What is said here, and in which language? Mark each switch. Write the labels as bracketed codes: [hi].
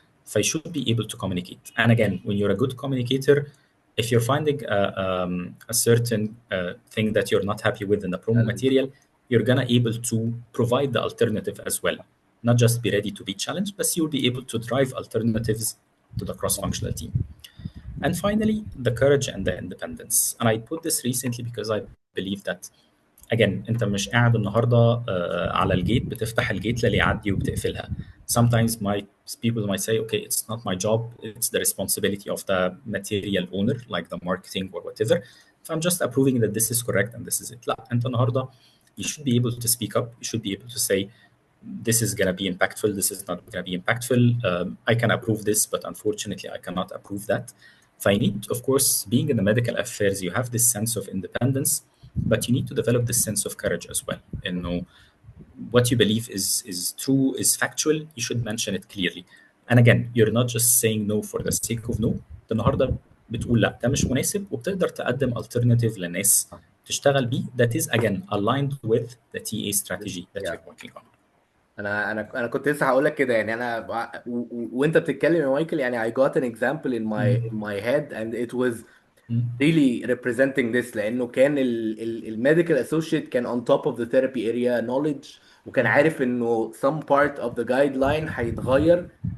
[en] So you should be able to communicate. And again, when you're a good communicator, if you're finding a certain thing that you're not happy with in the promo material, you're gonna able to provide the alternative as well. Not just be ready to be challenged, but you'll be able to drive alternatives to the cross-functional team. And finally, the courage and the independence. And I put this recently because I believe that again [ar] انت مش قاعد النهارده على الجيت بتفتح الجيت للي يعدي وبتقفلها. [en] Sometimes people might say, okay, it's not my job, it's the responsibility of the material owner, like the marketing or whatever. So I'm just approving that this is correct and this is it. [ar] لا انت النهارده [en] you should be able to speak up, you should be able to say this is going to be impactful, this is not going to be impactful. I can approve this, but unfortunately I cannot approve that. So I need, of course, being in the medical affairs, you have this sense of independence, but you need to develop this sense of courage as well. And know what you believe is true, is factual, you should mention it clearly. And again, you're not just saying no for the sake of no. [ar] النهارده بتقول لا ده مش مناسب وبتقدر تقدم alternative للناس تشتغل بيه [en] that is again aligned with the TA strategy that Yeah. you're working on. [ar] انا كنت لسه هقول لك كده يعني انا وانت بتتكلم يا مايكل يعني [en] I got an example in my head and it was really representing this [ar] لانه كان الميديكال اسوشيت كان [en] on top of the therapy area knowledge [ar] وكان عارف انه [en] some part of the guideline [ar] هيتغير